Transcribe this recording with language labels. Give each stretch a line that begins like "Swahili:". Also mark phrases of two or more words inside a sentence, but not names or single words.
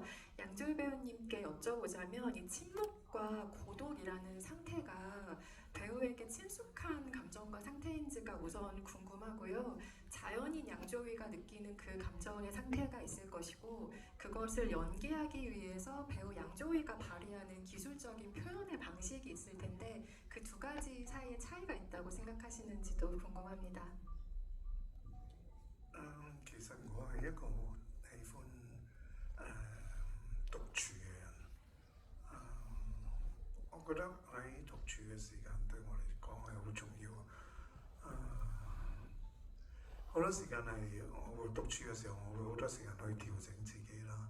Korean: 양조위 배우님께 여쭤보자면 이 침묵과 고독이라는 상태가 배우에게 친숙한 감정과 상태인지가 우선 궁금하고요. 자연인 양조위가 느끼는 그 감정의 상태가 있을 것이고 그것을 연기하기 위해서 배우 양조위가 발휘하는 기술적인 표현의 방식이 있을 텐데 그 두 가지 사이에 차이가 있다고 생각하시는지도 궁금합니다.
Cantonese: 其實我係一個喜歡獨處嘅人。我覺得喺獨處嘅時間對我嚟講係好重要。好多時間係我會獨處嘅時候，我會好多時間去調整自己啦。